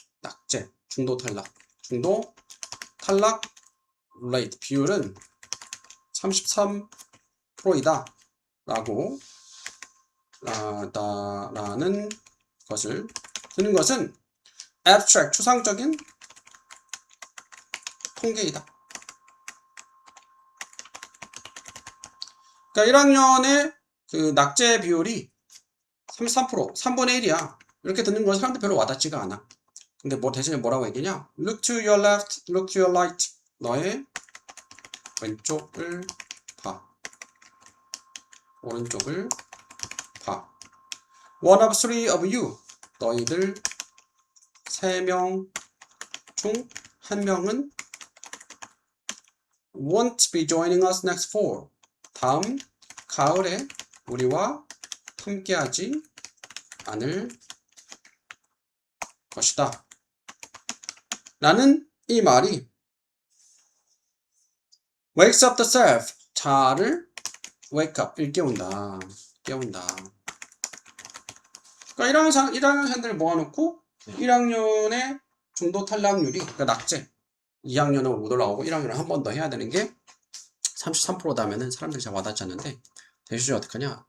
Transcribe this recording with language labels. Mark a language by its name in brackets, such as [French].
[Korean] 낙제, 중도 탈락 rate 비율은 33%이다 라고 라는 것을 듣는 것은 abstract, 추상적인 통계이다. 그러니까 1학년의 그 낙제 비율이 33%, 3분의 1이야. 이렇게 듣는 건 사람들 별로 와닿지가 않아. 근데 뭐 대신에 뭐라고 얘기냐? [English] Look to your left, look to your right. [Korean] 너의 왼쪽을 봐. 오른쪽을 봐. [English] One of three of you. [Korean] 너희들 3명 중 1명은 [English] won't be joining us next fall. [Korean] 다음 가을에 우리와 함께하지 않을 것이다. 라는 이 말이 [English] wakes up the self. [Korean] 자아를 [English] wake up, [Korean] 일깨운다. 깨운다. 그러니까 1학년생들 모아놓고 1학년의 중도 탈락률이, 그러니까 낙제. 2학년은 못 올라오고 1학년은 한 번 더 해야 되는 게 33%다 하면은 사람들이 잘 와닿지 않는데, 대시중 어떡하냐?